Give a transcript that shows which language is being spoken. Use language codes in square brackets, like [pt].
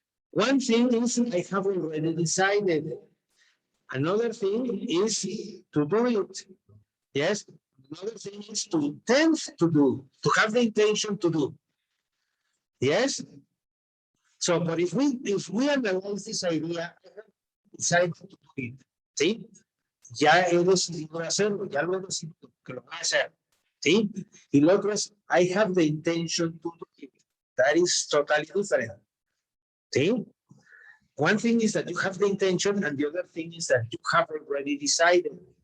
[en] One thing is I have already decided. Another thing is to do it. Yes. Another thing is to intend to do, to have the intention to do. Yes. So, but if we analyze this idea, I have decided to do it. [es] ¿Sí? Ya he decidido hacerlo, ya lo he decidido que lo voy a hacer. ¿Sí? Y lo otro es, [en] I have the intention to do it. That is totally different. ¿Sí? One thing is that you have the intention, and the other thing is that you have already decided.